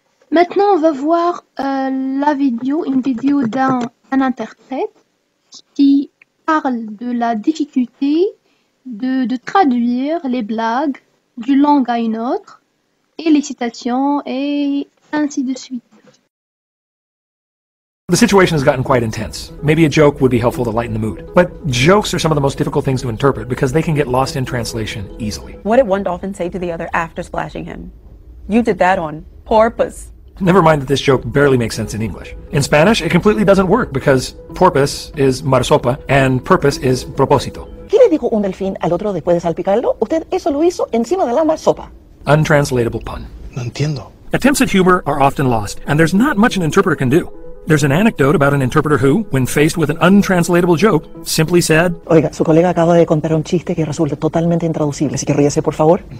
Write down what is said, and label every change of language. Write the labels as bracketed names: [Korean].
[French] Maintenant, on va voir la vidéo, une vidéo d'un interprète qui parle de la difficulté de traduire les blagues d'une langue à une autre, et les citations, et ainsi de suite. [English] The situation has gotten quite intense. Maybe a joke would be helpful to lighten the mood. But jokes are some of the most difficult things to interpret because they can get lost in translation easily. What did one dolphin say to the other after splashing him? You did that on porpoise. Never mind that this joke barely makes sense in English. In Spanish, it completely doesn't work because porpoise is marsopa and purpose is propósito. [Spanish] ¿Qué le dijo un delfín al otro después de salpicarlo? Usted eso lo hizo encima de la marsopa. [English] Untranslatable pun. [Spanish] No entiendo. [English] Attempts at humor are often lost, and there's not much an interpreter can do. There's an anecdote about an interpreter who, when faced with an untranslatable joke, simply said, [Spanish] Oiga, su colega acaba de contar un chiste que resulta totalmente intraducible, así que ríese, por favor.